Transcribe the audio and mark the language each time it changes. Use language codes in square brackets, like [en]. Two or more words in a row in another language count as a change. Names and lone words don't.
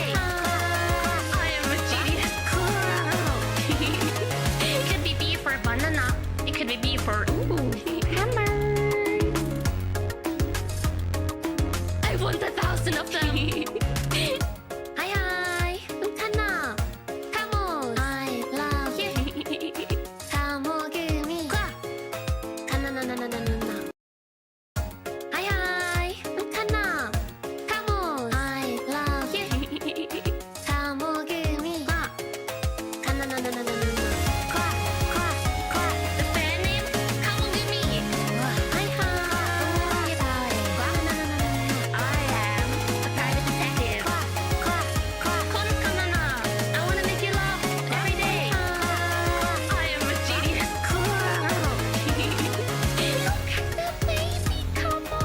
[en] I am a genius. It could be B for banana. It could be B for hammer. I want 1,000 of them. Hi, hi. I'm Kanna. Come on. I love you. Tamogumi. Kanna na na na na na. Hi, hi. I'm Kanna. Come on. I love you. Tamogumi. Kanna na na na na na. The fan name? Come on with me. Hi, hi. I am a private detective. Call Kanna. I wanna make you laugh every day. I am a genius. Look at the baby, Kamo.